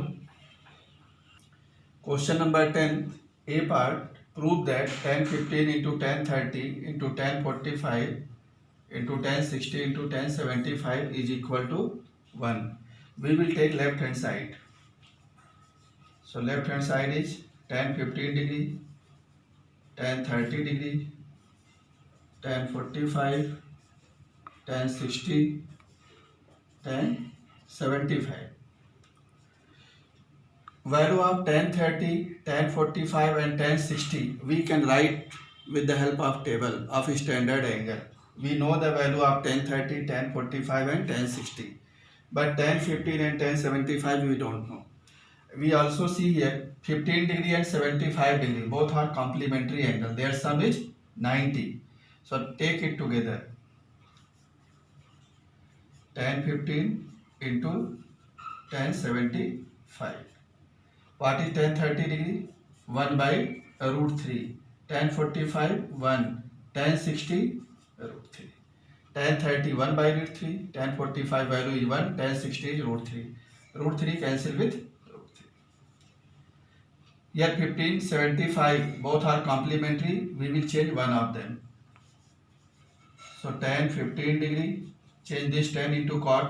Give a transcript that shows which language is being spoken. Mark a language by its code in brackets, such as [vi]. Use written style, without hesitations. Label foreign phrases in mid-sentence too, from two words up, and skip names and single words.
[en] Question number 10, A part, prove that tan 15 into tan 30 into tan 45 into tan 60 into tan 75 is equal to 1. We will take left hand side. So left hand side is tan 15 degree, tan 30 degree, tan 45, tan 60, tan 75. Value of tan 30, tan 45 and tan 60 we can write with the help of table of standard angle. We know the value of tan 30, tan 45 and tan 60. But tan 15 and tan 75 we don't know. We also see here 15 degree and 75 degree. Both are complementary angle. Their sum is 90. So take it together. Tan 15 into tan 75. What is tan 30 degree? 1 by root 3. Tan 45, 1. Tan 60, root 3. Tan 30, 1 by root 3. Tan 45 value is 1. Tan 60 is root 3. Root 3 cancel with root 3. Here 15, 75, both are complementary. We will change one of them. So tan 15 degree, change this tan into cot.